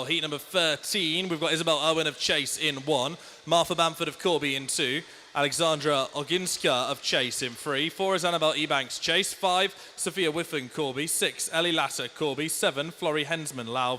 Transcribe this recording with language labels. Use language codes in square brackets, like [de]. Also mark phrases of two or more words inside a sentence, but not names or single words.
[en] Heat number 13. We've got Isabel Owen of Chase in 1. Martha Bamford of Corby in 2. Alexandra Oginska of Chase in 3. 4 is Annabelle Ebanks Chase. 5, Sophia Whiffen Corby. 6, Ellie Lasser Corby. 7, Florrie Hensman Lauv.